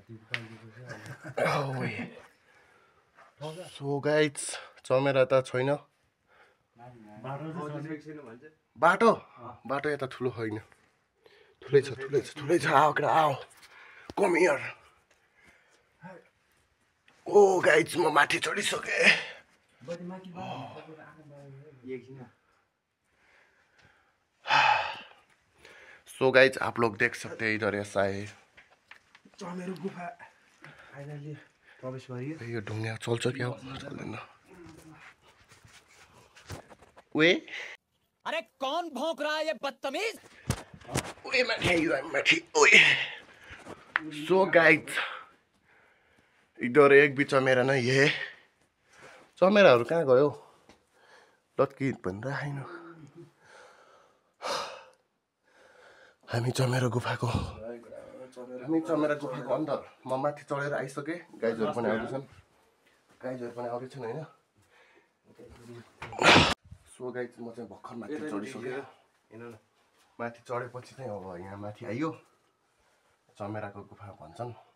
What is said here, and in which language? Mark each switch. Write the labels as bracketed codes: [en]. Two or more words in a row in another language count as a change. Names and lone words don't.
[en] so guys [ne] चमेरा त छैन बाटो बाटो यता ठुलो होइन ठुलै छ आओ केटा आओ [en] come here [ne] ओ गाइज म माथि चढिसकेँ [en] so guys [hi] आप लोग देख सकते हैं इधर ऐसा है [ne] चमेरो गुफा फाइनली प्रवेश गरियो यो ढुङ्गा चल्छ क्या हो चल्दैन ओए [hi] अरे कौन भौंक रहा है ये बदतमीज [ne] ओए माथि ओए [en] so guys [hi] इधर एक भी चमेरा नै है [ne] चमेराहरू कहाँ गयो लत्कित पनि राखेन हामी चमेरा गुफाको अन्दर म माथि चढेर आइसकेँ गाइजहरू पनि आउँदैछन् होइन [en] so guys [ne] म चाहिँ भर्खर माथि चढिसकेँ माथि चढेपछि चाहिँ अब यहाँ माथि आइयो चमेराको गुफा भन्छन्